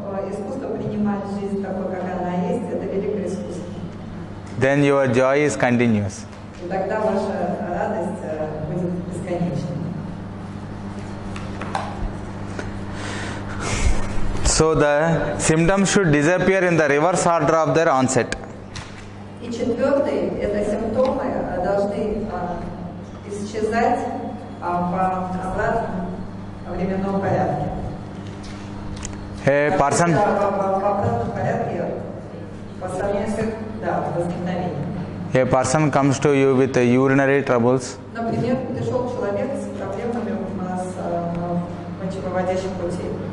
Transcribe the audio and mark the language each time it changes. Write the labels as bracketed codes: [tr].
[ru] Искусство принимать жизнь такой, как она есть, это великое искусство. [en] Then your joy is continuous. [ru] И тогда ваша радость будет бесконечной. [en] So the symptoms should disappear in the reverse order of their onset. [ru] И четвертый, это симптомы должны исчезать по обратному временном порядке. [en] A person, [ru] В обратном порядке по сравнению с возникновением. [en] a person comes to you with urinary troubles, [ru] Например, пришел человек с проблемами с мочевыводящим путей,